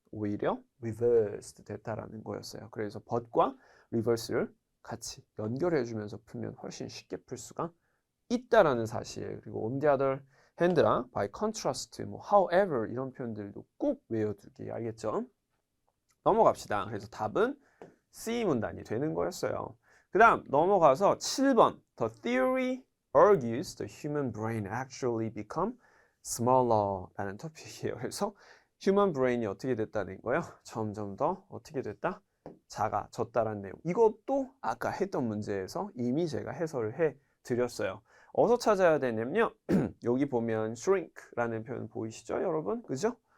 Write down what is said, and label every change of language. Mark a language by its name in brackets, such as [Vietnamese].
[Korean] 오히려 reversed 됐다라는 거였어요. 그래서 but과 reverse를 같이 연결해주면서 풀면 훨씬 쉽게 풀 수가 있다라는 사실. 그리고 on the other hand랑 by contrast, 뭐 however 이런 표현들도 꼭 외워두기. 알겠죠? 넘어갑시다. 그래서 답은 C 문단이 되는 거였어요. 그 다음 넘어가서 [English] 7번 The theory argues the human brain actually become smaller [Korean] 라는 토픽이에요. 그래서 human brain이 어떻게 됐다는 거예요? 점점 더 어떻게 됐다? 작아졌다라는 내용. 이것도 아까 했던 문제에서 이미 제가 해설을 해 드렸어요. 어디서 찾아야 되냐면요. 여기 보면 shrink라는 표현 보이시죠, 여러분? 그죠?